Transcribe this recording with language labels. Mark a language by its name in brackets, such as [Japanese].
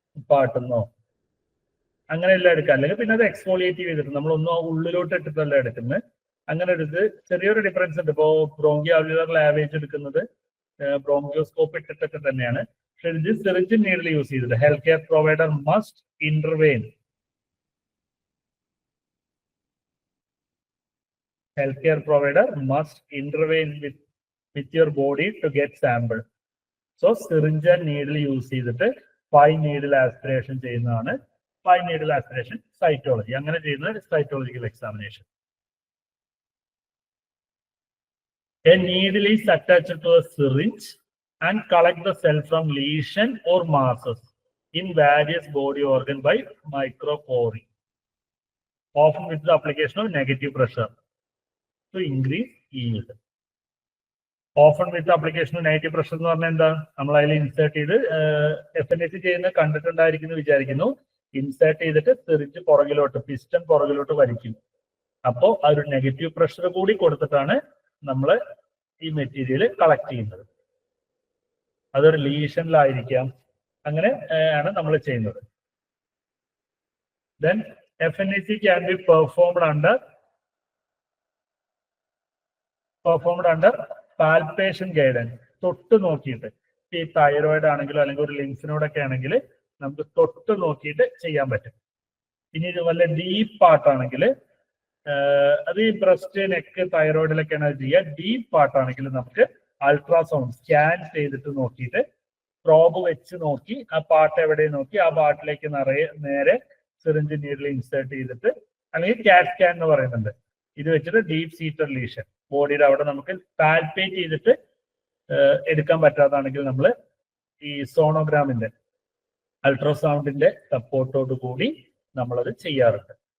[Malayalam] പാട്ടുന്നോ അങ്ങനെയെല്ലാം എടുക്കാം. അല്ലെങ്കിൽ പിന്നെ അത് എക്സ്ഫോളിയേറ്റ് ചെയ്തിട്ട് നമ്മളൊന്നും ഉള്ളിലോട്ട് ഇട്ടിട്ടല്ല എടുക്കുന്നത്. അങ്ങനെ എടുത്ത് ചെറിയൊരു ഡിഫറൻസ് ഉണ്ട്. ഇപ്പോൾ ബ്രോങ്കിയോആൽവിയോളർ ലാവേജ് എടുക്കുന്നത് ബ്രോങ്കിയോസ്കോപ്പ് ഇട്ടിട്ടൊക്കെ തന്നെയാണ്. പക്ഷെ ഇത് സിറിഞ്ച് നീഡിൽ യൂസ് ചെയ്തിട്ട് [English] Health care provider must intervene. Healthcare provider must intervene with your body to get sample. So syringe and needle use [Malayalam] ചെയ്തിട്ട് [English] 5 needle aspiration [Malayalam] ചെയ്യുന്നതാണ് [English] 5 needle aspiration cytology. [Malayalam] അങ്ങനെ ചെയ്യുന്ന cytological examination. [English] A needle is attached to a syringe and collect the cell from lesion or masses in various body organ by micropori, often with the application of negative pressure to increase yield. Often with the application of negative pressure [Malayalam] എന്ന് പറഞ്ഞാൽ എന്താ, നമ്മൾ അതിൽ insert ചെയ്ത് FNAC ചെയ്യുന്ന കണ്ടിട്ടുണ്ടായിരിക്കുന്നു വിചാരിക്കുന്നു. Insert ചെയ്തിട്ട് syringe പുറകിലോട്ട് പിസ്റ്റൺ പുറകിലോട്ട് വലിക്കും. അപ്പോൾ ആ ഒരു നെഗറ്റീവ് പ്രഷർ കൂടി കൊടുത്തിട്ടാണ് നമ്മൾ ഈ മെറ്റീരിയൽ കളക്ട് ചെയ്യുന്നത്. അതൊരു ലീഷനിലായിരിക്കാം. അങ്ങനെ ആണ് നമ്മൾ ചെയ്യുന്നത്. [English] Then FNAC can be performed under palpation guidance. [Malayalam] തൊട്ട് നോക്കിയിട്ട് ഈ തൈറോയിഡ് ആണെങ്കിലോ അല്ലെങ്കിൽ ഒരു ലിംഫിനോടൊക്കെ ആണെങ്കിൽ നമുക്ക് തൊട്ട് നോക്കിയിട്ട് ചെയ്യാൻ പറ്റും. ഇനി ഇത് വല്ല ഡീപ്പ് പാർട്ടാണെങ്കിൽ അത് ഈ ബ്രസ്റ്റ് നെക്ക് തൈറോയിഡിലൊക്കെയാണ് അത് ചെയ്യുക. ഡീപ്പ് പാർട്ടാണെങ്കിൽ നമുക്ക് അൾട്രാസൗണ്ട് സ്കാൻ ചെയ്തിട്ട് നോക്കിയിട്ട് പ്രോബ് വെച്ച് നോക്കി ആ പാർട്ട് എവിടെ നോക്കി ആ പാർട്ടിലേക്ക് നേരെ സിറിഞ്ച് നീഡിൽ ഇൻസേർട്ട് ചെയ്തിട്ട്, അല്ലെങ്കിൽ കാറ്റ് സ്കാൻ എന്ന് പറയുന്നുണ്ട്, ഇത് വെച്ചിട്ട് ഡീപ്പ് സീറ്റഡ് ലീഷൻ ബോഡിയുടെ അവിടെ നമുക്ക് പാൽപേറ്റ് ചെയ്തിട്ട് എടുക്കാൻ പറ്റാതാണെങ്കിൽ നമ്മൾ ഈ സോണോഗ്രാമിന്റെ അൾട്രാസൗണ്ടിന്റെ സപ്പോർട്ടോട് കൂടി നമ്മളത് ചെയ്യാറുണ്ട്.